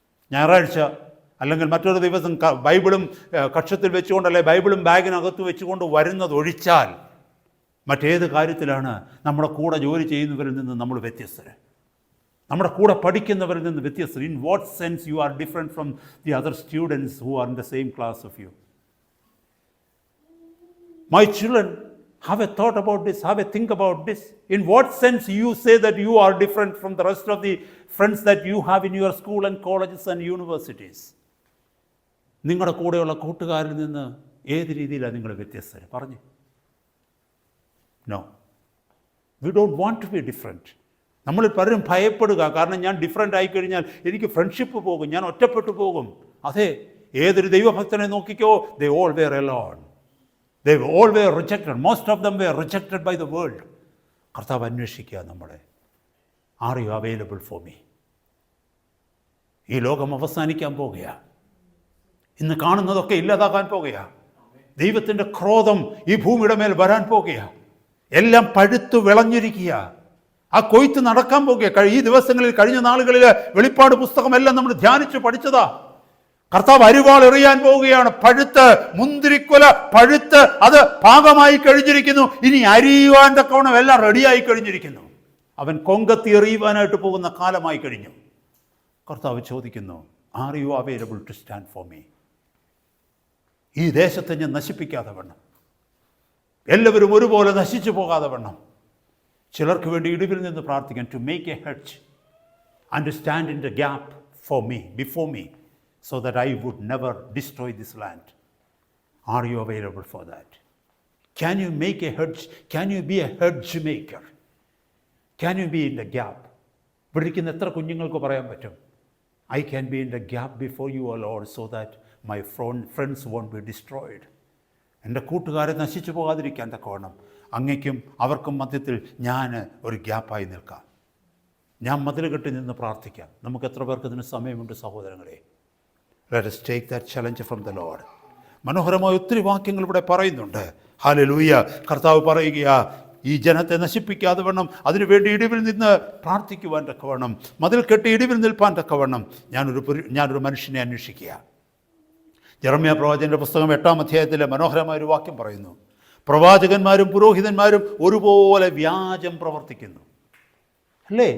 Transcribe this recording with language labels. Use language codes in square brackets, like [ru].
[ml] ഞായറാഴ്ച അല്ലെങ്കിൽ മറ്റൊരു ദിവസം ബൈബിളും കക്ഷത്തിൽ വെച്ചുകൊണ്ടല്ലേ, ബൈബിളും ബാഗിനകത്ത് വെച്ചുകൊണ്ട് വരുന്നത് ഒഴിച്ചാൽ മറ്റേത് കാര്യത്തിലാണ് നമ്മുടെ കൂടെ ജോലി ചെയ്യുന്നവരിൽ നിന്ന് നമ്മൾ വ്യത്യസ്തർ? നമ്മുടെ കൂടെ പഠിക്കുന്നവരിൽ നിന്ന് വ്യത്യസ്തർ? [en] In what sense you are different from the other students who are in the same class of you? My children, have a thought about this, have a think about this. In what sense you say that you are different from the rest of the friends that you have in your school and colleges and universities? [ml] നിങ്ങളുടെ കൂടെയുള്ള കൂട്ടുകാരിൽ നിന്ന് ഏത് രീതിയിലാണ് നിങ്ങൾ വ്യത്യസ്തർ? പറഞ്ഞു. [en] No, we don't want to be different. [ml] നമ്മളിൽ പലരും ഭയപ്പെടുക, കാരണം ഞാൻ ഡിഫറെൻ്റ് ആയിക്കഴിഞ്ഞാൽ എനിക്ക് ഫ്രണ്ട്ഷിപ്പ് പോകും, ഞാൻ ഒറ്റപ്പെട്ടു പോകും. അതെ, ഏതൊരു ദൈവഭക്തനെ നോക്കിക്കോ, [en] they all were alone. They all were rejected. Most of them were rejected by the world. [ml] കർത്താവ് അന്വേഷിക്കുക നമ്മളെ. [en] Are you available for me? [ml] ഈ ലോകം അവസാനിക്കാൻ പോകുകയാണ്. ഇന്ന് കാണുന്നതൊക്കെ ഇല്ലാതാകാൻ പോകുകയാണ്. ദൈവത്തിൻ്റെ ക്രോധം ഈ ഭൂമിയുടെ മേൽ വരാൻ പോകുകയാണ്. എല്ലാം പഴുത്തു വിളഞ്ഞിരിക്കുക. ആ കൊയ്ത്ത് നടക്കാൻ പോകുക. ഈ ദിവസങ്ങളിൽ, കഴിഞ്ഞ നാളുകളിൽ വെളിപ്പാട് പുസ്തകമെല്ലാം നമ്മൾ ധ്യാനിച്ച് പഠിച്ചതാ. കർത്താവ് അരിവാൾ എറിയാൻ പോവുകയാണ്. പഴുത്ത്, മുന്തിരിക്കൊല പഴുത്ത് അത് പാകമായി കഴിഞ്ഞിരിക്കുന്നു. ഇനി അരിയുവാൻ തക്കവണ്ണം എല്ലാം റെഡിയായി കഴിഞ്ഞിരിക്കുന്നു. അവൻ കൊങ്കത്തി എറിയുവാനായിട്ട് പോകുന്ന കാലമായി കഴിഞ്ഞു. കർത്താവ് ചോദിക്കുന്നു, [en] Are you available to stand for me? [ml] ഈ ദേശത്തെ ഞാൻ നശിപ്പിക്കാതെ വണ്ണം, എല്ലാവരും ഒരുപോലെ നശിച്ചു പോകാതെ വണ്ണം, ചിലർക്ക് വേണ്ടി ഇടിവിൽ നിന്ന് പ്രാർത്ഥിക്കാൻ, [en] To make a hedge and to stand in the gap for me, before me, so that I would never destroy this land. Are you available for that? Can you make a hedge? Can you be a hedge maker? Can you be in the gap? [ml] ഇവിടെ ഇരിക്കുന്ന എത്ര കുഞ്ഞുങ്ങൾക്ക് പറയാൻ പറ്റും, [en] I can be in the gap before you, O Lord, so that my friends won't be destroyed. [ml] എൻ്റെ കൂട്ടുകാരെ നശിച്ചു പോകാതിരിക്കാൻ തക്കവണ്ണം അങ്ങയ്ക്കും അവർക്കും മധ്യത്തിൽ ഞാൻ ഒരു ഗ്യാപ്പായി നിൽക്കാം. ഞാൻ മതിൽ കെട്ടി നിന്ന് പ്രാർത്ഥിക്കാം. നമുക്ക് എത്ര പേർക്ക് ഇതിന് സമയമുണ്ട് സഹോദരങ്ങളെ? [en] Let us take that challenge from the Lord. [ml] മനോഹരമായ ഒത്തിരി വാക്യങ്ങൾ ഇവിടെ പറയുന്നുണ്ട്. ഹല്ലേലൂയ. കർത്താവ് പറയുകയാ, ഈ ജനത്തെ നശിപ്പിക്കാതെ വണ്ണം അതിനുവേണ്ടി ഇടിവിൽ നിന്ന് പ്രാർത്ഥിക്കുവാൻ തക്കവണ്ണം, മതിൽ കെട്ടി ഇടിവിൽ നിൽപ്പാൻ തക്കവണ്ണം ഞാനൊരു മനുഷ്യനെ അന്വേഷിക്കുക. യെരമ്യാ പ്രവാചകൻ്റെ പുസ്തകം 8-ാം അധ്യായത്തിലെ മനോഹരമായൊരു വാക്യം പറയുന്നു, പ്രവാചകന്മാരും പുരോഹിതന്മാരും ഒരുപോലെ വ്യാജം പ്രവർത്തിക്കുന്നു. അല്ലേ?